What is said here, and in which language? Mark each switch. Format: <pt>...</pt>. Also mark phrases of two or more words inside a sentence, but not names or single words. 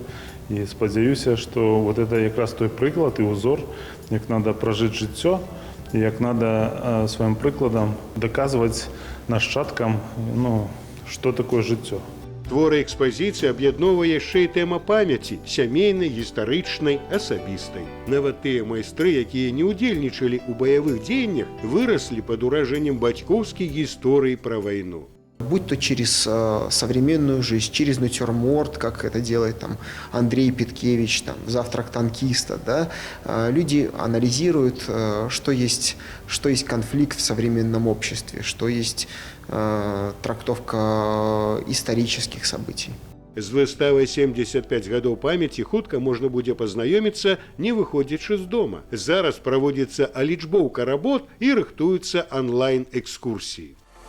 <be>І спадзяюся, што</be> <ru>вот это</ru> <be>якраз той прыклад і ўзор, як надо пражыць жыццё, і як надо сваім прыкладам даказваць нашчадкам, што такое жыццё. Творы экспазіцыі аб'ядноўвае яшчэ і тэма памяці сямейнай, гістарычнай, асабістай. Нават тыя майстры, якія не ўдзельнічалі ў баявых дзеяннях, выраслі пад уражэннем бацькоўскай гісторыі пра вайну.</be> <ru>Будь то через современную жизнь, через натюрморт, как это делает Андрей Петкевич, «Завтрак танкиста», люди анализируют, что есть конфликт в современном обществе, что есть трактовка исторических событий.</ru> <be>З выставай 75 гадоў памяці хутка можна будзе пазнаёміцца, не выходзячы з дома. Зараз праводзіцца алічбоўка работ і рыхтуюцца онлайн-экскурсіі.</be>